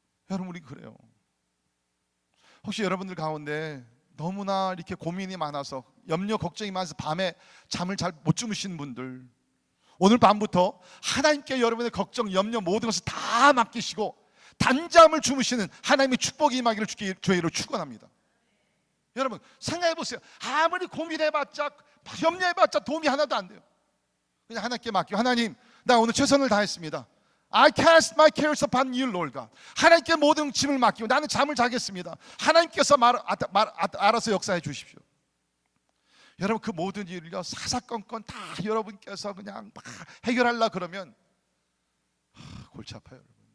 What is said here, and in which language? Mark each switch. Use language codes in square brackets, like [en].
[ko] 여러분 우리 그래요. 혹시 여러분들 가운데 너무나 이렇게 고민이 많아서 염려 걱정이 많아서 밤에 잠을 잘 못 주무시는 분들, 오늘 밤부터 하나님께 여러분의 걱정 염려 모든 것을 다 맡기시고 단잠을 주무시는 하나님의 축복이 임하기를 주의 이름으로 축원합니다. 여러분 생각해 보세요. 아무리 고민해봤자 염려해봤자 도움이 하나도 안 돼요. 그냥 하나님께 맡기고, 하나님 나 오늘 최선을 다했습니다. [en] I cast my cares upon you, Lord God. [ko] 하나님께 모든 짐을 맡기고 나는 잠을 자겠습니다. 하나님께서 알아서 역사해 주십시오. 여러분 그 모든 일을요 사사건건 다 여러분께서 그냥 막 해결하려 그러면 골치 아파요, 여러분.